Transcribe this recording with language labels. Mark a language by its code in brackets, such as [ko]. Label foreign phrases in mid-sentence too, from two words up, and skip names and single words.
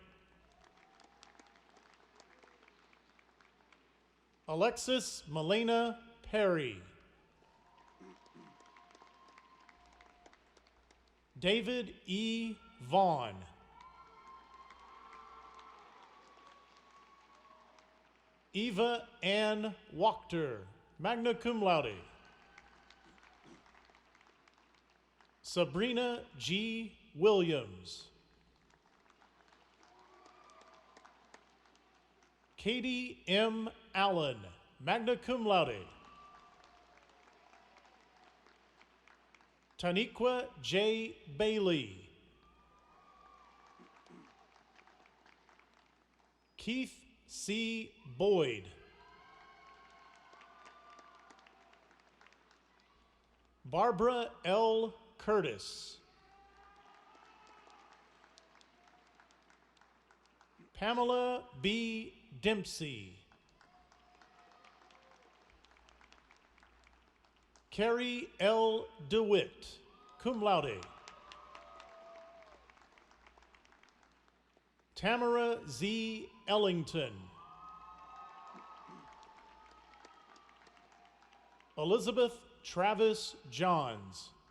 [en] Alexis Melena Perry. David E. Vaughn. Eva Ann Wachter, [la] magna cum laude. [en] Sabrina G. Williams. Katie M. Allen, [la] magna cum laude. [en] Taniqua J. Bailey. Keith C. Boyd. Barbara L. Curtis. Pamela B. Dempsey. Carrie L. [la] DeWitt, cum laude. [en] Tamara Z. Ellington. Elizabeth Travis Johns.